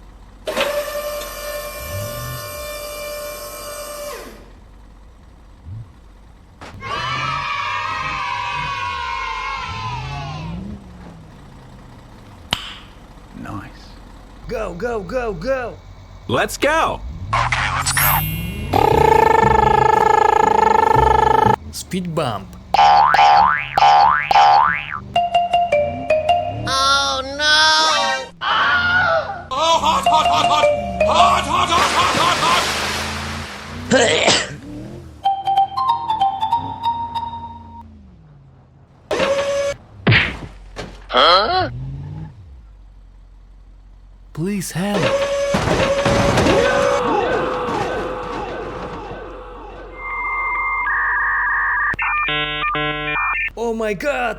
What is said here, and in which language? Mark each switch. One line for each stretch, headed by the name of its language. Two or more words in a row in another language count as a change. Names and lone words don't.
English: Nice. Go, go, go, go! Let's go! Speed bump. Oh no! Oh, hot, hot, hot, hot! Hot, hot, hot, hot, hot, hot! Huh? Please help. Oh my god!